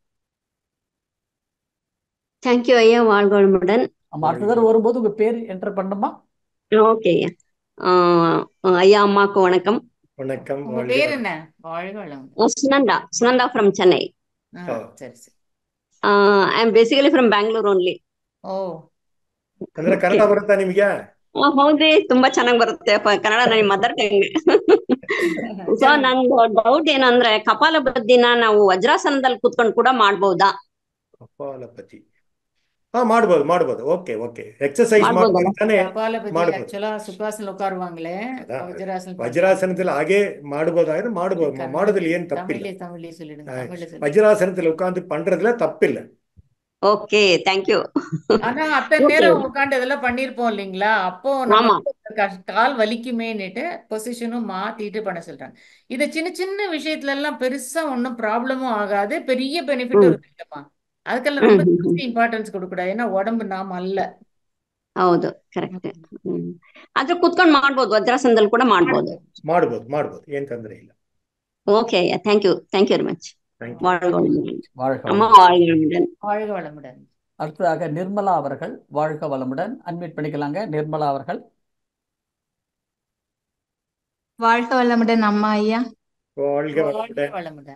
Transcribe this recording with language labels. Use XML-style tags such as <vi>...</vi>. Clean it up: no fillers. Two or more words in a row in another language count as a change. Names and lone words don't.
<ta>தேங்க்யூ ஐயா. வாழ்க வளமுடன். அடுத்த தடவை வரும்போது உங்க பேர் என்டர் பண்ணுமா? ஓகே ஐயா. ஐயா அம்மாவுக்கு வணக்கம். வணக்கம். உங்க வாழ்க பேர் வளம். என்ன? வாழ்க வளம்.</ta> <en>Sunanda from Chennai.</en> <ta>சரி சரி.</ta> <en>I'm basically from Bangalore only. ಓ</en> <kn>ಅಂದ್ರೆ ಕನ್ನಡ ಬರುತ್ತಾ ನಿಮಗೆ? ಹೌದ್ರಿ, ತುಂಬಾ ಚೆನ್ನಾಗಿ ಬರುತ್ತೆ ಕನ್ನಡ, ನನ್ನ</kn> <en>mother tongue.</en> <kn>ಸೊ ನಂದು ಡೌಟ್ ಏನಂದ್ರೆ ಕಪಾಲಭಾತಿನ ನಾವು ವಜ್ರಾಸನದಲ್ಲಿ ಕುತ್ಕೊಂಡು ಕೂಡ ಮಾಡ್ಬೋದಾ? ಕಪಾಲಪತಿ ಮಾಡ್ಬೋದು.</kn> <en>okay exercise</en> <kn>ಮಾಡ್ಬೋದಲ್ಲ? ಮಾಡ್ತಾನೆ ಕಪಾಲಪತಿ ಮಾಡ್ಬೋದು.</kn> <ta>ஆக்சுவலா சுகாசனம் உட்காருவாங்களே, அதான் வஜ்ராசனம் பண்ணுவாங்க.</ta> <kn>வஜ்ராசனத்துல ಹಾಗೆ ಮಾಡ್ಬೋದಾದ್ರೆ ಮಾಡ್ಬೋದು, ಮಾಡೋದ್ರಲ್ಲಿ ಏನ್ ತಪ್ಪಿಲ್ಲ.</kn> <ta>தமிழ்லயே சொல்லிடுங்க, தமிழ்ல சொல்லுங்க. வஜ்ராசனத்துல உட்கார்ந்து பண்றதுல தப்பில்ல.</ta> <en>okay, thank you.</en> <ta>ஆனா அத்தனை நேரம் உட்காந்து இதெல்லாம் பண்ணிருப்போம் இல்லைங்களா, அப்போ ஆமா. நமக்கு கால் வலிக்குமேன்னுட்டு பொசிஷனும் மாத்திட்டு பண்ண சொல்றாங்க. இது சின்ன சின்ன விஷயத்துல எல்லாம் பெருசா ஒன்றும் ப்ராப்ளமும் ஆகாது, பெரிய பெனிஃபிட்டும் இருக்குல்லப்பா. அதுக்கெல்லாம் ரொம்ப இம்பார்ட்டன்ஸ் கொடுக்க கூடாது, ஏன்னா உடம்பு நாம அல்ல.</ta> <kn>ಹೌದು, ಕರೆಕ್ಟ್. ಆದ್ರೆ ಕುತ್ಕೊಂಡು ಮಾಡ್ಬೋದು, ವಜ್ರಾಸನದಲ್ಲಿ ಕೂಡ ಮಾಡ್ಬೋದು. ಮಾಡ್ಬೋದು, ಏನ್ ತೊಂದರೆ ಇಲ್ಲ. ಓಕೆ,</kn> <en>thank you very much.</en> <ta>வாழ்க வளமுடன். அம்மா வாழ்க வளமுடன். வாழ்க வளமுடன். அடுத்ததாக நிர்மலா அவர்கள் வாழ்க வளமுடன். அன்மியூட் பண்ணிக்கலாங்க நிர்மலா அவர்கள். வாழ்க வளமுடன் அம்மா. ஐயா வாழ்க வளமுடன். வளமுடன்.</ta>